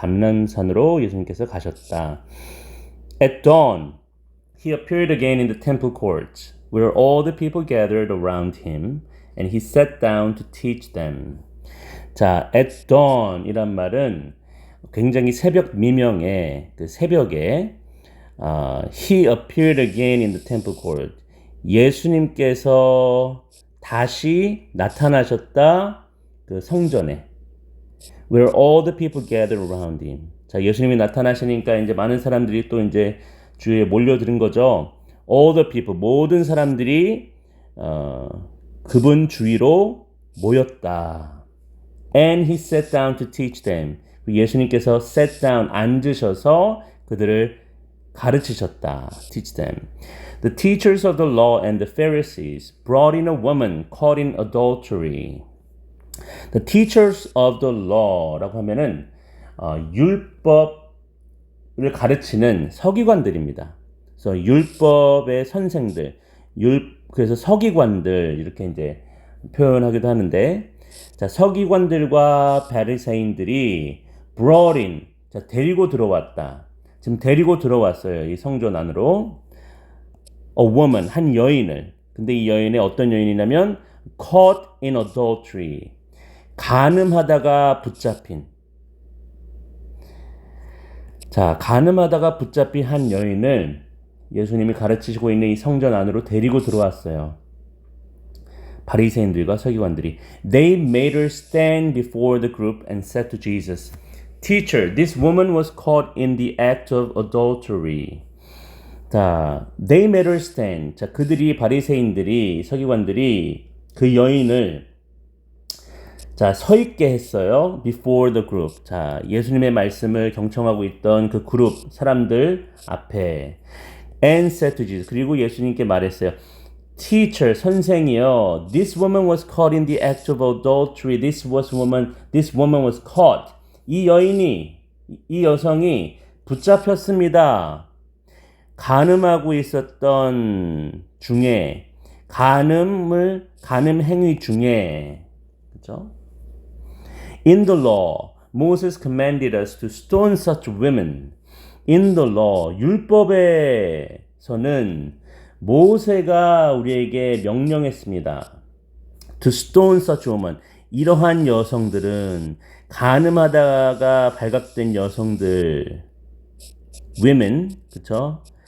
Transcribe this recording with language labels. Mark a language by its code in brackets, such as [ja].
[ko] 감람산으로 예수님께서 가셨다. [en] At dawn, he appeared again in the temple courts, where all the people gathered around him, and he sat down to teach them. 자, at dawn [ko] 이란 말은 굉장히 새벽 미명에 그 새벽에 [en] he appeared again in the temple court. [ko] 예수님께서 다시 나타나셨다 그 성전에. [en] Where all the people gathered around him. [ko] 자, 예수님이 나타나시니까 이제 많은 사람들이 또 이제 주위에 몰려드는 거죠. [en] All the people, [ko] 모든 사람들이 그분 주위로 모였다. [en] And he sat down to teach them. [ko] 예수님께서 [en] sat down, [ko] 앉으셔서 그들을 가르치셨다. [en] Teach them. The teachers of the law and the Pharisees brought in a woman caught in adultery. The teachers of the law [ko] 라고 하면은 율법을 가르치는 서기관들입니다. 그래서 율법의 선생들, 그래서 서기관들 이렇게 이제 표현하기도 하는데, 자, 서기관들과 바리새인들이 [en] brought in, [ko] 자, 데리고 들어왔다. 지금 데리고 들어왔어요. 이 성전 안으로. [en] A woman, [ko] 한 여인을. 근데 이 여인의 어떤 여인이냐면 [en] caught in adultery. [ko] 간음하다가 붙잡힌. 자, 간음하다가 붙잡힌 한 여인을 예수님이 가르치시고 있는 이 성전 안으로 데리고 들어왔어요. 바리새인들과 서기관들이. [en] They made her stand before the group and said to Jesus, Teacher, this woman was caught in the act of adultery. 자, they made her stand. [ko] 자, 그들이 바리새인들이 서기관들이 그 여인을 서 있게 했어요. [en] Before the group. [ko] 자, 예수님의 말씀을 경청하고 있던 그 그룹 사람들 앞에. [en] And said to Jesus. [ko] 그리고 예수님께 말했어요. Teacher, 선생이요. [en] This woman was caught in the act of adultery. This woman was caught. [ko] 이 여성이 붙잡혔습니다. 간음하고 있었던 중에, 간음 행위 중에, 그죠? [en] In the law, Moses commanded us to stone such women. In the law, [ko] 율법에서는 모세가 우리에게 명령했습니다. [en] To stone such women. [ko] 이러한 여성들은 간음하다가 발각된 여성들, women, 그쵸?